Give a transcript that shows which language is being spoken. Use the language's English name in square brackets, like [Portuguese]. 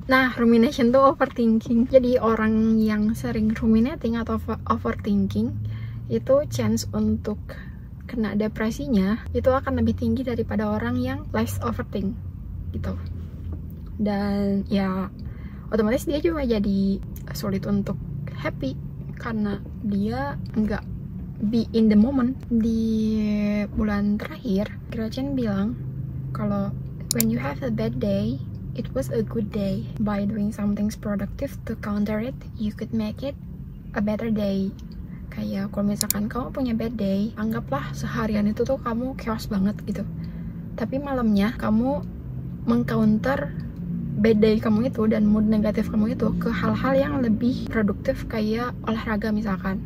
[Indonesian] Nah, rumination tuh overthinking. Jadi orang yang sering ruminating atau overthinking itu chance untuk kena depresinya itu akan lebih tinggi daripada orang yang less overthink gitu. Dan ya otomatis dia juga jadi sulit untuk happy karena dia nggak [English] be in the moment. [Indonesian] Di bulan terakhir Gretchen bilang kalau [English] when you have a bad day, it was a good day. By doing something productive to counter it, you could make it a better day. [Indonesian] Kayak kalau misalkan kamu punya bad day, anggaplah seharian itu tuh kamu chaos banget gitu, tapi malamnya kamu mengcounter bad day kamu itu dan mood negatif kamu itu ke hal-hal yang lebih produktif, kayak olahraga misalkan.